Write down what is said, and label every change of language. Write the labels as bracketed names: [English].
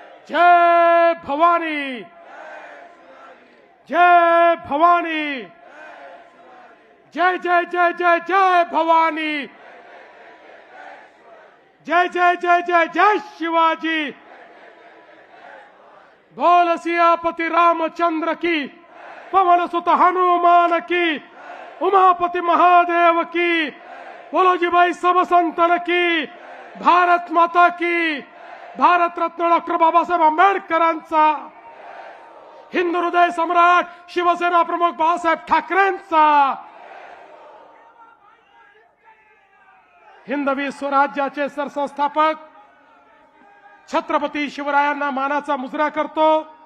[Marathi] जय भवानी, जय भवानी, जय जय जय जय जय भवानी, जय जय जय जय जय शिवाजी. [Hindi] बोल सियापति रामचंद्र की, पवन सुत हनुमान की, उमापति महादेव की, बोलो जी भाई सब संतन की. भारत माता की. [Marathi] भारत रत्न डॉक्टर बाबासाहेब आंबेडकरांचा, हिंदू हृदय सम्राट शिवसेना प्रमुख बाळासाहेब ठाकरेंचा, हिंदवी स्वराज्याचे सरसंस्थापक छत्रपती शिवरायांना मानाचा मुजरा करतो.